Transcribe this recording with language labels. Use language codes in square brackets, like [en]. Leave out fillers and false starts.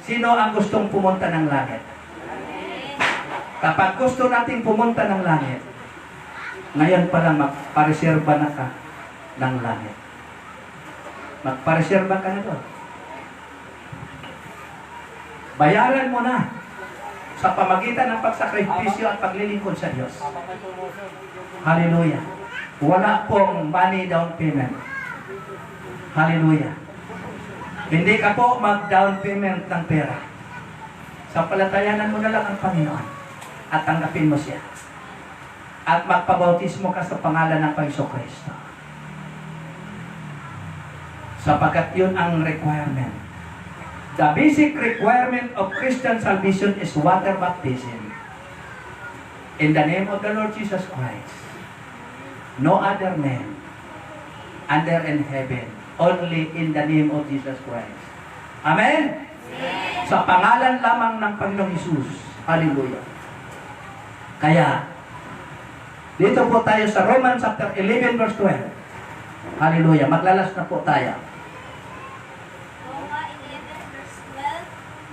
[tl] Sino ang gustong pumunta ng langit? Kapag gusto nating pumunta ng langit, ngayon pa lang magpareserba na ka ng langit. Magpareserba ka na doon. Bayaran mo na sa pamagitan ng pagsakripisyo at paglilingkod sa Diyos. Hallelujah. Wala pong money down payment. Hallelujah. Hindi ka po mag-down payment ng pera. Sampalatayanan mo na lang ang Panginoon at tanggapin mo siya. at magpabautismo ka sa pangalan ng Panginoong Kristo. Sapagkat yun ang requirement. [en] The basic requirement of Christian salvation is water baptism. In the name of the Lord Jesus Christ. No other name under in heaven. Only in the name of Jesus Christ. Amen? [tl] Sa pangalan lamang ng Panginoong Hesus. Hallelujah. Kaya, dito po tayo sa Romans chapter 11 verse 12. Hallelujah. Maglalas na po tayo. Roma 11 verse 12.